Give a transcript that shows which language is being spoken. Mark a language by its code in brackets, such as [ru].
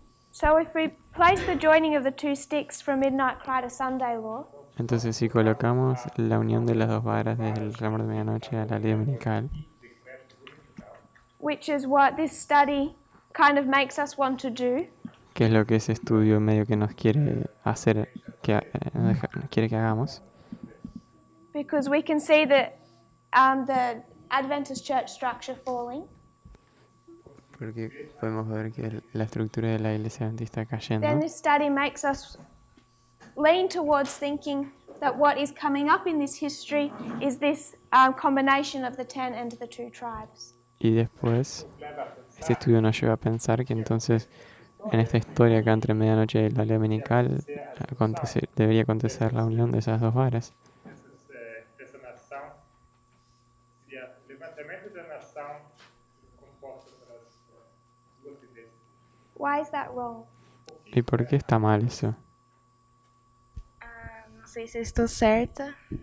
[en] So if we place the joining of the two sticks from midnight cry to Sunday law, [es] Entonces, si colocamos la unión de las dos varas desde el clamor de medianoche a la ley dominical, [en] which is what this study kind of makes us want to do, [es] que es lo que ese estudio medio que nos quiere hacer, quiere que hagamos, [en] because we can see that the Adventist church structure falling, [es] porque podemos ver que la estructura de la iglesia adventista está [en] then [es] cayendo. [en] this study makes us lean towards thinking that what is coming up in this history is this combination of the 10 and the 2 tribes. [es] Y después, este estudio nos lleva a pensar que entonces, en esta historia acá entre medianoche y la ley dominical, debería acontecer la unión de esas dos varas. [pt] Dessa nação seria levantamento da nação composta pelas duas ideias. [en] Why is that wrong? [es] ¿Y por qué está mal eso? [pt] Não sei se eu estou certa,